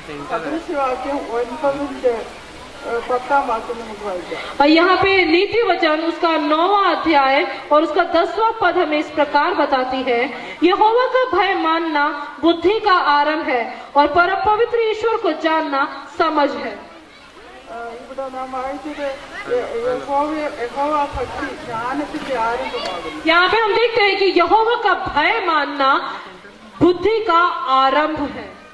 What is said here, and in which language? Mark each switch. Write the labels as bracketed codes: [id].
[ml] സദൃശവാക്യം 9:10 വാക്യം നമുക്ക് വായിക്കാം. [hi] और यहाँ पे नीति वचन उसका 9वां अध्याय और उसका 10वां पद हमें इस प्रकार बताती है, यहोवा का भय मानना बुद्धि का आरंभ है और परम पवित्र ईश्वर को जानना समझ है। [ml] ഇവിടെ നാം വായിച്ചത് യഹോവ ഭക്തി ജ്ഞാനത്തിന്റെ ആരംഭമാകുന്നു. [hi] यहाँ पे हम देखते हैं कि यहोवा का भय मानना बुद्धि का आरंभ है।